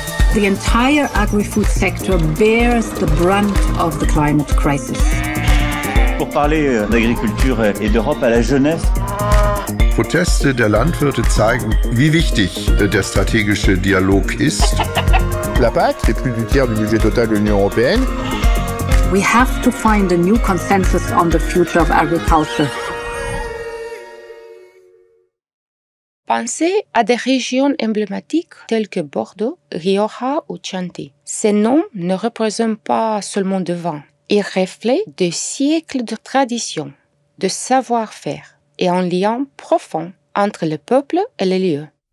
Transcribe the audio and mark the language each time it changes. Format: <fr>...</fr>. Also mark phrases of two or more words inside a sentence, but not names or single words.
<en>The entire agri-food sector bears the brunt of the climate crisis.</en> <fr>Pour parler d'agriculture et d'Europe à la jeunesse.</fr> <de>Proteste der Landwirte zeigen, wie wichtig der strategische Dialog ist.</de> <fr>La PAC, c'est plus du tiers du budget total de l'Union européenne.</fr> <en>We have to find a new consensus on the future of agriculture.</en> <fr>Pensez à des régions emblématiques telles que Bordeaux, Rioja ou Chianti. Ces noms ne représentent pas seulement du vin. Ils reflètent des siècles de tradition, de savoir-faire et un lien profond entre le peuple et les lieux.</fr>